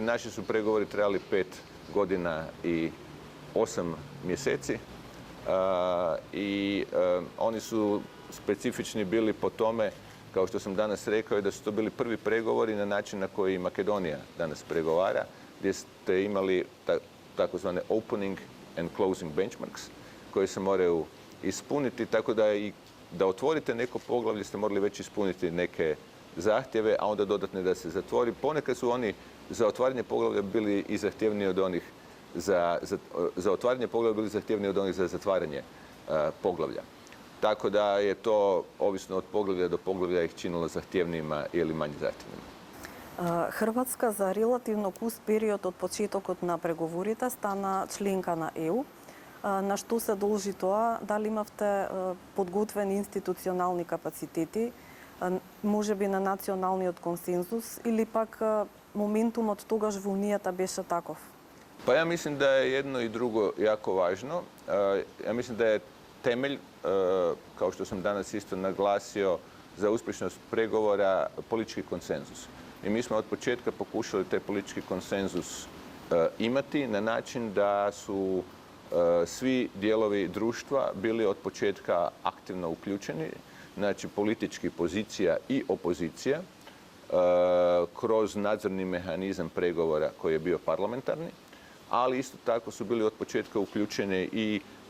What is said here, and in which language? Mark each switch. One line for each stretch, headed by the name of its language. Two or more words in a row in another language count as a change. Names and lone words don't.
Croatian: Naši su pregovori trajali 5 godina i 8 mjeseci i oni su specifični bili po tome, kao što sam danas rekao, da su to bili prvi pregovori na način na koji Makedonija danas pregovara, gdje ste imali takozvane
English: opening and closing benchmarks
Croatian: koji se moraju ispuniti, tako da i da otvorite neko poglavlje ste morali već ispuniti neke zahtjeve, a onda dodatne da se zatvori. Ponekad su oni za otvaranje poglavlja bili i zahtjevniji od onih za otvaranje poglavlja bili zahtjevniji od onih za zatvaranje poglavlja. Tako da je to, ovisno od poglavlja do poglavlja, ih činilo zahtjevnijima ili manje zahtjevnima.
Macedonian: Хрватска за релативно куст период од почетокот на преговорите стана членка на ЕУ. На што се должи тоа? Дали имавте подготвени институционални капацитети, можеби на националниот консензус, или пак моментумот тогаш во Унијата беше таков?
Croatian: Pa ja mislim da je jedno i drugo jako važno. Ja mislim da je temelj, kao što sam danas isto naglasio, za uspješnost pregovora politički konsenzus. I mi smo od početka pokušali taj politički konsenzus imati na način da su svi dijelovi društva bili od početka aktivno uključeni, znači politički pozicija i opozicija, kroz nadzorni mehanizam pregovora koji je bio parlamentarni, ali isto tako su bili od početka uključeni i